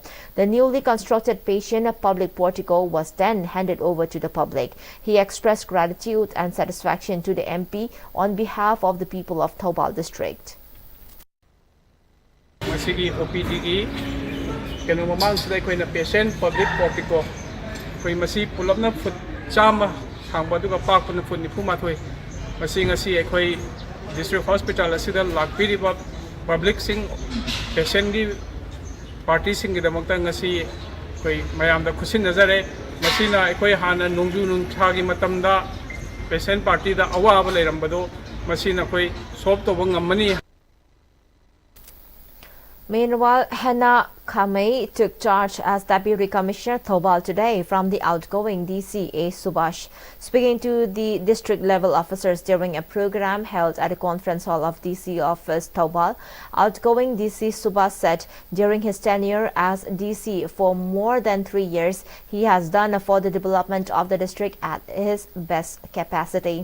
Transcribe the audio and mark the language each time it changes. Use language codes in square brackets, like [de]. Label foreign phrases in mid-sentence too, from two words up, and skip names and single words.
[en] The newly constructed Patient Public Portico was then handed over to the public. He expressed gratitude and satisfaction to the MP on behalf of the people of Thoubal District. [mni] Masigi OPD kano mamang sila ko na Patient Public Portico ko masi pulap na foot chama hangba duga pak na foot ni pumathoy masi ngasi ekoi [en] district hospital [mni] asida lakpiri ba public sing patient gi party sing gi damakta ngasi koi mayam da khusin nazare masi na ekoi hana nungju nung thagi matamda [en] patient party [mni] da awaba leirambado masi na koi solve to ngamani. [en] Meanwhile, Hannah Kamei took charge as Deputy Commissioner Thoubal today from the outgoing DC A. Subhash. Speaking to the district level officers during a program held at the conference hall of DC office Thoubal, outgoing DC Subhash said during his tenure as DC for more than 3 years, he has done for the development of the district at his best capacity.